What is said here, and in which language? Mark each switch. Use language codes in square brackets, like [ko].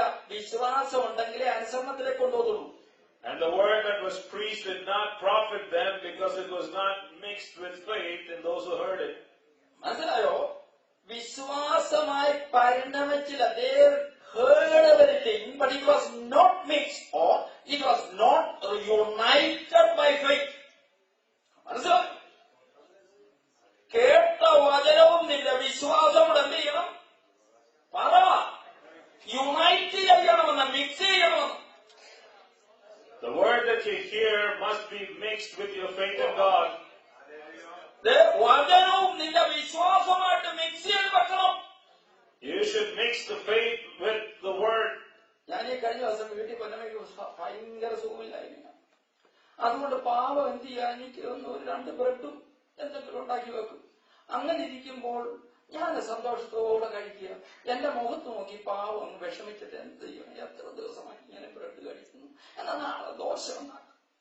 [ml] വിശ്വാസം ഉണ്ടെങ്കിലേ അനുസരണത്തിലേക്ക് കൊണ്ടുപോകുള്ളൂ. [en] And the word that was preached did not profit them because it was not mixed with faith in those who heard it. [ml] മനസ്സിലായോ? വിശ്വാസമായി പരിണമിച്ചില്ല. [en] They heard everything, but it was not mixed or it was not united by faith. [ml] മനസ്സിലായോ? കേട്ട വചനവും നിന്റെ വിശ്വാസവും എന്ത് ചെയ്യണം? പറ. യുണൈറ്റ് ചെയ്യണമെന്ന്, മിക്സ് ചെയ്യണമെന്ന്. [en] The word that you hear must be mixed with your faith in God. [ml] വചനവും നിന്റെ വിശ്വാസമായിട്ട് മിക്സ് ചെയ്ത് വെക്കണം. [en] You should mix the faith with the word. [ml] ഞാൻ ഈ കഴിഞ്ഞ ദിവസം വീട്ടിൽ കൊല്ലമേക്ക് ഭയങ്കര സുഖമില്ലായിരുന്നു. അതുകൊണ്ട് പാവം എന്ത് ചെയ്യാൻ, എനിക്ക് ഒന്ന് 2 ബ്രെഡും എന്തെങ്കിലും ഉണ്ടാക്കി വെക്കും. അങ്ങനെ ഇരിക്കുമ്പോൾ ഞാൻ സന്തോഷത്തോടെ കഴിക്കുക. എന്റെ മുഖത്ത് നോക്കി പാവം അങ്ങ് വിഷമിച്ചിട്ട് എന്ത് ചെയ്യും, എത്ര ദിവസമായി ഇങ്ങനെ ബ്രെഡ് കഴിക്കുന്നു, എന്നാൽ നാളെ ദോശ ഉണ്ടാക്കാം.